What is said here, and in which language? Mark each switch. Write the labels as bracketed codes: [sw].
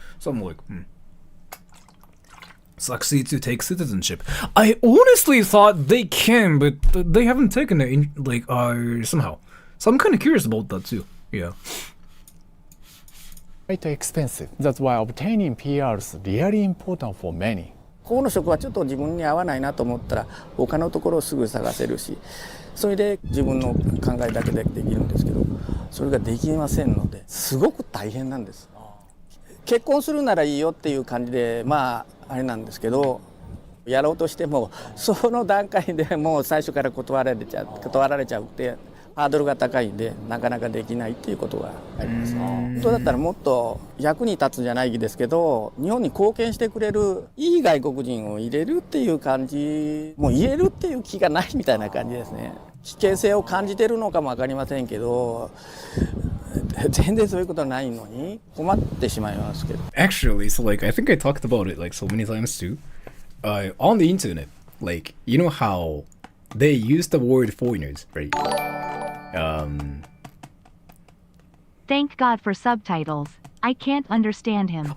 [en] So I'm like, succeed to take citizenship. I honestly thought they can, but they haven't taken it in, like somehow. So I'm kind of curious about that too. Yeah. Quite expensive. That's why obtaining PR is really important for many. [ja] ここの職はちょっと自分に合わないなと思ったら他のところをすぐ探せるし、それで自分の考えだけでできるんですけど、それができませんのですごく大変なんです。結婚するならいいよっていう感じでまああれなんですけど、やろうとしてもその段階でもう最初から断られちゃうって。ハードルが高いんでなかなかできないっていうことがあります。本当だったらもっと役に立つじゃないですけど、日本に貢献してくれるいい外国人を入れるっていう感じ、もう入れるっていう気がないみたいな感じですね。危険性を感じてるのかもわかりませんけど、全然そういうことはないのに困ってしまいますけど。 [en] Actually, so like I think I talked about it like so many times too. On the internet, like you know how they use the word foreigners, right? Thank God for subtitles. I can't understand him.